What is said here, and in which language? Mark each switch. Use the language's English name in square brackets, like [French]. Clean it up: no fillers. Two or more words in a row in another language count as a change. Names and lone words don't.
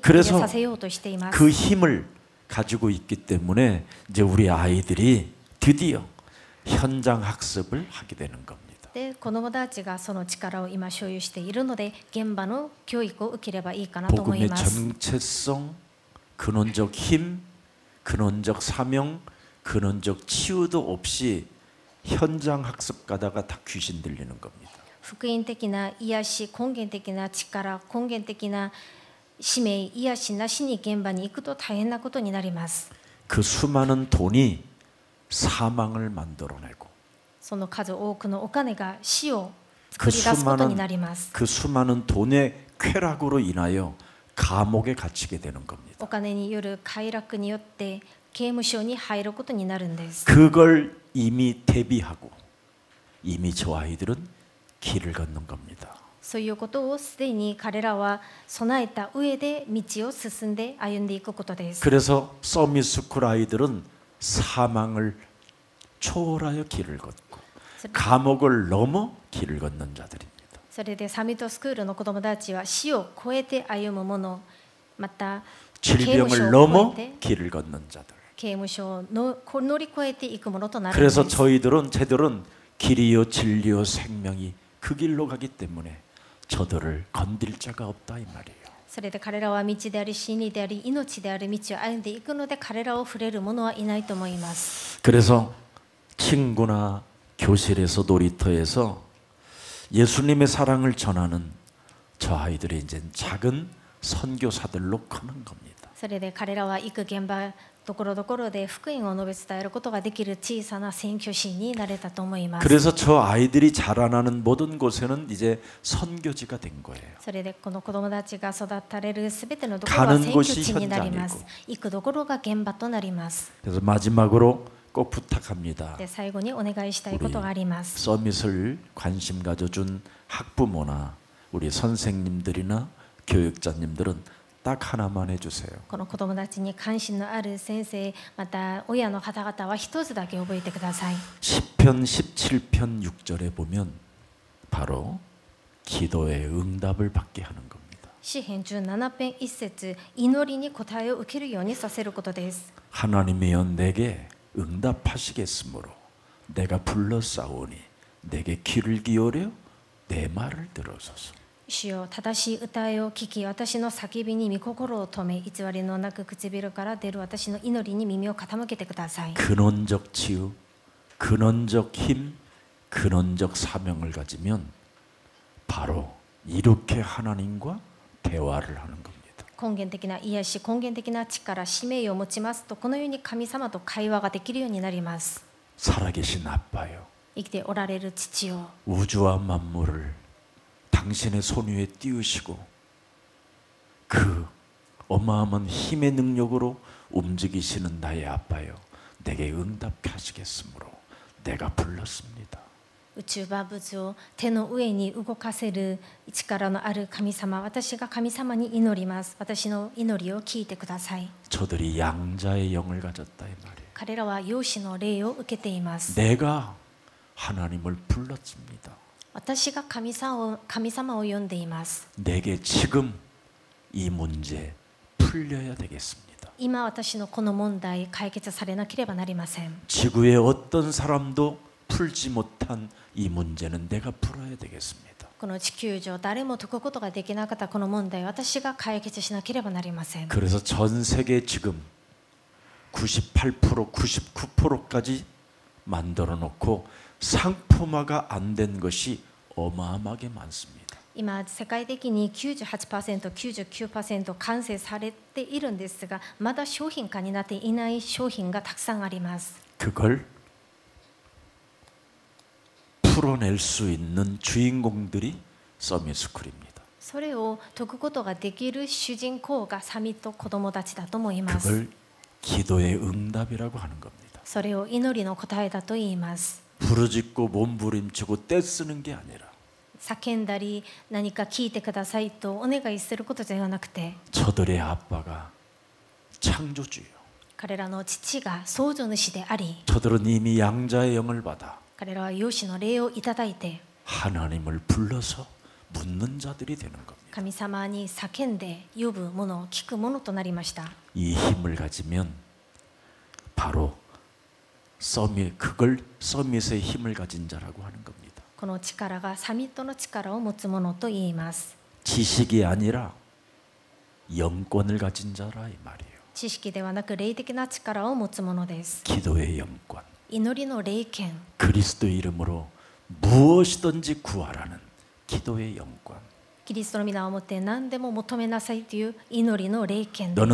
[Korean] 그래서 [Japanese] 入れさせようとしています。 [Korean] 그 힘을 가지고 있기 때문에 이제 우리 아이들이 드디어 현장 학습을 하게 되는 겁니다. [Japanese] で子供たちがその力を今所有しているので、現場の教育を受ければいいかなと思い [Korean] 복음의 [Japanese] ます。 [Korean] 정체성, 근원적 힘, 근원적 사명, 근원적 치유도 없이 현장 학습 가다가 다 귀신 들리는 겁니다. [Japanese] 福音的な癒し、根源的な力、根源的な使命、癒しなしに現場に行くと大変なことになります。 [Korean] 그 수많은 돈이 사망을 만들어내고 [Japanese] その数多くのお金が死を [Korean] 그 [Japanese] 作り出すことになります。 [Korean] 그 수많은 돈의 쾌락으로 인하여 감옥에 갇히게 되는 겁니다. [Japanese] お金による快楽によって刑務所に入ることになるんです。 [Korean] 그걸 이미 대비하고 이미 저 아이들은 길을 걷는 겁니다. [Japanese] そういうことをすでに彼らは備えた上で道を進んで歩んでいくことです。 [Korean] 그래서 서밋스쿨 아이들은 사망을 초월하여 길을 걷고 감옥을 넘어 길을 걷는 자들입니다. [Japanese] それでサミットスクールの子どもたちは死を超えて歩むもの、また刑務所 [Korean] 질병을 [Japanese] を [Korean] 넘어 [Japanese] 超えて [Korean] 길을 걷는 자들. [Japanese] 刑務所を乗り越えていくものとなるんで [Korean] 그래서 [Japanese] す。 [Korean] 저희들은 길이요 진리요 생명이 그 길로 가기 때문에 저들을 건들 자가 없다 이 말이에요. [Japanese] それで彼らは道であり真理であり命である道を歩んでいくので、彼らを触れる者はいないと思います。 [Korean] 그래서 친구나 교실에서 놀이터에서 예수님의 사랑을 전하는 저 아이들이 이제 작은 선교사들로 크는 겁니다. [Japanese] それで彼らは行く現場ところどころで福音を述べ伝えることができる小さな宣教師になれたと思います。 [Korean] 그래서 저 아이들이 자라나는 모든 곳에는 이제 선교지가 된 거예요. [Japanese] それでこの子どもたちが育たれるすべてのところは [Korean] 가는 [Japanese] 宣教 [Korean] 곳이 [Japanese] 地になります。 [Korean] 현장이고 [Japanese] 行くところが現場となります。 [Korean] 그래서 마지막으로 꼭 부탁합니다. [Japanese] で最後にお願いしたいことがあります。 [Korean] 서밋을 관심 가져준 학부모나 우리 선생님들이나 교육자님들은 딱 하나만 해주세요. [Japanese] この子どもたちに関心のある先生、また親の方々は一つだけ覚えてください。 [Korean] 10편 17편 6절에 보면 바로 기도의 응답을 받게 하는 겁니다. [Japanese] 詩編17編1節、祈りに答えを受けるようにさせることです。 [Korean] 하나님이여 내게 응답하시겠으므로 내가 불러싸오니 내게 귀를 기울여 내 말을 들어소서. [Japanese] 主よ、正しい歌いを聞き、私の叫びに御心を止め、偽りのなく唇から出る私の祈りに耳を傾けてください。 [Korean] 근원적 치유, 근원적 힘, 근원적 사명을 가지면 바로 이렇게 하나님과 대화를 하는 겁니다. [Japanese] 根源的な癒し、根源的な力、使命を持ちますと、このように神様と会話ができるようになります。 [Korean] 살아계신 아빠요, [Japanese] 生きておられる父よ、 [Korean] 우주와 만물을 당신의 손 위에 띄우시고 그 어마어마한 힘의 능력으로 움직이시는 나의 아빠요, 내게 응답하시겠으므로 내가 불렀습니다. [Japanese] 宇宙万物を手の上に動かせる力のある神様、私が神様に祈ります。私の祈りを聞いてください。 [Korean] 저들이 양자의 영을 가졌다 이 말이에요. [Japanese] 彼らは養子の霊を受けています。 [Korean] 내가 하나님을 불렀습니다. [Japanese] 私が神様を呼んでいます。 [Korean] 내게 지금 이 문제 풀려야 되겠습니다. [Japanese] 今私のこの問題解決されなければなりません。 [Korean] 지구의 어떤 사람도 풀지 못한 이 문제는 내가 풀어야 되겠습니다. [Japanese] この地球上誰も解くことができなかったこの問題を私が解決しなければなりません。 [Korean] 그래서 전 세계 지금 98%, 99%까지 만들어 놓고 상품화가 안 된 것이 어마어마하게 많습니다. [Japanese] 今世界的に 98%、99% 完成されているんですが、まだ商品化になっていない商品がたくさんあります。 [Korean] 그걸 풀어낼 수 있는 주인공들이 서밋스쿨입니다. [Japanese] それを解くことができる主人公がサミット子どもたちだと思います。 [Korean] 그걸 기도의 응답이라고 하는 겁니다. [Japanese] それを祈りの答えだと言います。 [Korean] 부르짖고 몸부림치고 떼쓰는 게 아니라 [Japanese] 叫んだり何か聞いてくださいとお願いすることではなくて、 [Korean] 저들의 아빠가 창조주요. [Japanese] 彼らの父が創造主であり、 [Korean] 저들은 이미 양자의 영을 받아 [Japanese] 彼らは養子の霊をいただいて [Korean] 하나님을 불러서 묻는 자들이 되는 겁니다. [Japanese] 神様に叫んで呼ぶものを聞くものとなりました。 [Korean] 이 힘을 가지면 바로 그걸 서밋의 힘을 가진 자라고 하는 겁니다. [Japanese] この力がサミットの力を持つものと言います。 [Korean] 지식이 아니라 영권을 가진 자라 이 말이에요. [Japanese] 知識ではなく霊的な力を持つものです。 [Korean] 기도의 영권. [Japanese] 祈りの霊権、 [Korean] 그리스도 이름으로 무엇이든지 구하라는 기도의 영권. [Japanese] キリストの皆をもって何でも求めなさいという祈りの霊権で